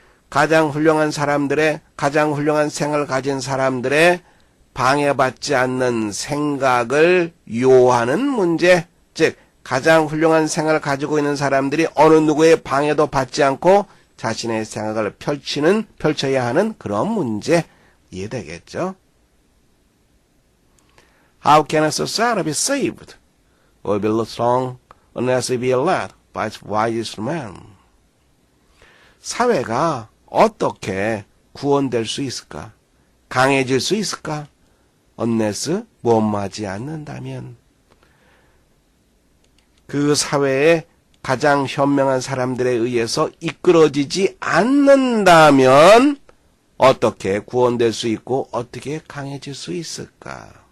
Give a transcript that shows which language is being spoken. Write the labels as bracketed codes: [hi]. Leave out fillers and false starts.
[ko] 가장 훌륭한 사람들의, 가장 훌륭한 생각을 가진 사람들의 방해받지 않는 생각을 요하는 문제, 즉 가장 훌륭한 생각을 가지고 있는 사람들이 어느 누구의 방해도 받지 않고 자신의 생각을 펼쳐야 하는 그런 문제, 이해되겠죠? [en] How can a society be saved or be strong unless it be led by its wisest man? [ko] 사회가 어떻게 구원될 수 있을까? 강해질 수 있을까? unless 무엄하지 않는다면 그 사회의 가장 현명한 사람들에 의해서 이끌어지지 않는다면 어떻게 구원될 수 있고 어떻게 강해질 수 있을까?